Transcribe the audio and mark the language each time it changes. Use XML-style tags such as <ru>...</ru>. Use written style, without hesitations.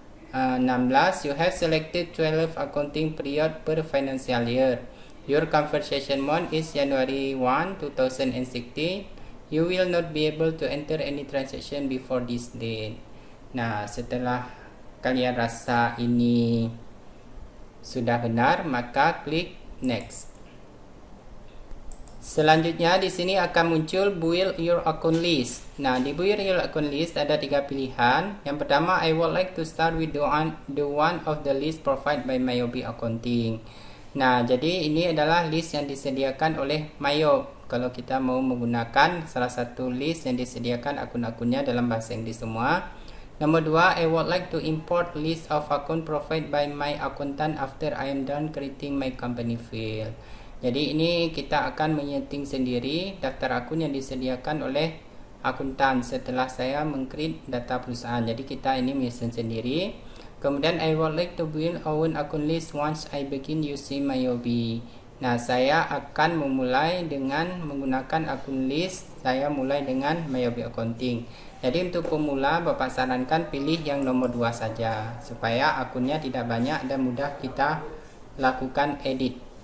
<en>You have selected 12 accounting period per financial year. Your conversion month is January 1, 2016. You will not be able to enter any transaction before this date.</en> <id>Nah, setelah kalian rasa ini sudah benar, maka klik next. Selanjutnya di sini akan muncul</id> <en>build your account list.</en> <id>Nah, di build your account list ada 3 pilihan. Yang pertama,</id> <en>I would like to start with the one of the list provided by Myobi Accounting.</en> <id>Nah, jadi ini adalah list yang disediakan oleh Myob. Kalau kita mau menggunakan salah satu list yang disediakan akun-akunnya dalam bahasa Inggris semua. Nomor 2,</id> <en>I would like to import list of account provided by my accountant after I am done creating my company file.</en> <id>Jadi ini kita akan menyeting sendiri daftar akun yang disediakan oleh akuntan setelah saya meng-create data perusahaan. Jadi kita ini menyusun sendiri. Kemudian</id> <en>I would like to build own account list once I begin using Myobi.</en> <id>Nah, saya akan memulai dengan menggunakan akun list. Saya mulai dengan Myobi Accounting. Jadi untuk pemula Bapak sarankan pilih yang nomor 2 saja supaya akunnya tidak banyak dan mudah kita lakukan edit.</id>